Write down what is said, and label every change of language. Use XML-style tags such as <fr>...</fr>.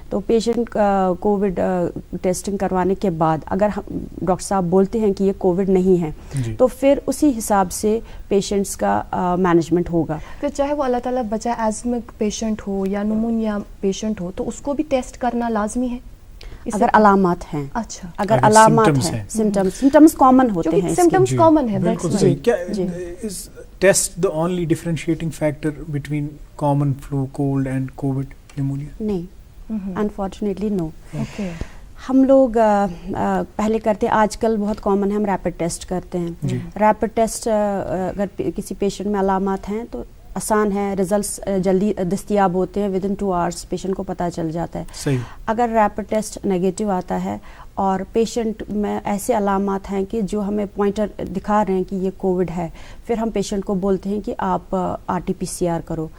<ur>تو patient Covid testing کروانے کے بعد اگر ڈاکٹر صاحب بولتے ہیں کہ یہ کووڈ نہیں ہے تو پھر اسی حساب سے پیشنٹس کا مینجمنٹ ہوگا. پھر چاہے وہ اللہ تعالیٰ بچائے ایزمک پیشنٹ ہو یا نمونیا پیشنٹ ہو, تو اس کو بھی ٹیسٹ کرنا لازمی ہے اگر علامات ہیں. اچھا, اگر علامات ہیں, سمٹمز کامن ہوتے ہیں, سمٹمز کامن ہیں. بالکل صحیح. کیا</ur> <en>is test the only differentiating factor between common flu, cold and COVID pneumonia?</en> <ur>نہیں,</ur> <en>Unfortunately no.</en> <ur>ہم لوگ پہلے کرتے, آج کل بہت کامن ہے, ہم ریپڈ ٹیسٹ کرتے ہیں. ریپڈ ٹیسٹ اگر کسی پیشنٹ میں علامات ہیں تو آسان ہے, ریزلٹس جلدی دستیاب ہوتے ہیں,</ur> <en>within 2 hours</en> <ur>پیشنٹ کو پتہ چل جاتا ہے. اگر ریپڈ ٹیسٹ نیگیٹو آتا ہے اور پیشنٹ میں ایسے علامات ہیں کہ جو ہمیں پوائنٹر دکھا رہے ہیں کہ یہ کووڈ ہے, پھر ہم پیشنٹ کو بولتے ہیں کہ آپ RT-PCR کرو.</ur>